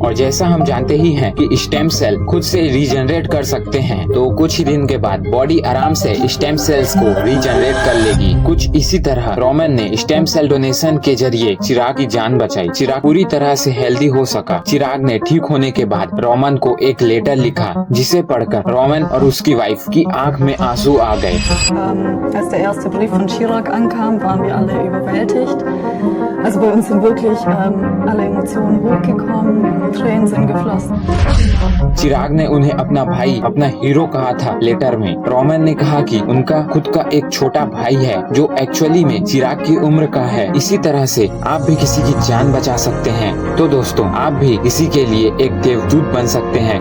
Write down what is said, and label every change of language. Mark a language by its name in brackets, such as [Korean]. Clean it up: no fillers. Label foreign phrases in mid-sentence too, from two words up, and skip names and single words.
[Hindi] और जैसा हम जानते ही हैं कि स्टेम सेल खुद से रीजनरेट कर सकते हैं, तो कुछ ही दिन के बाद बॉडी आराम से स्टेम सेल्स को रीजनरेट कर लेगी। कुछ इसी तरह रोमन ने स्टेम सेल डोनेशन के जरिए चिराग की जान बचाई। चिराग पूरी तरह से हेल्दी हो सका। चिराग ने ठीक होने के बाद रोमन को एक लेटर लिखा जिसे उसे पढ़कर रोमन और उसकी वाइफ की आंख में आंसू आ गए। [German] Als der erste Brief von Chirac ankam, waren wir alle überwältigt. Also bei uns sind wirklich alle Emotionen hochgekommen, Tränen sind geflossen. [Hindi] चिराग ने उन्हें अपना भाई, अपना हीरो कहा था लेटर में। रोमन ने कहा कि उनका खुद का एक छोटा भाई है जो एक्चुअली में चिराग की उम्र का है। इसी तरह से आप भी किसी की जान बचा सकते हैं। तो दोस्तों, आप भी किसी के लिए एक देवदूत बन सकते हैं।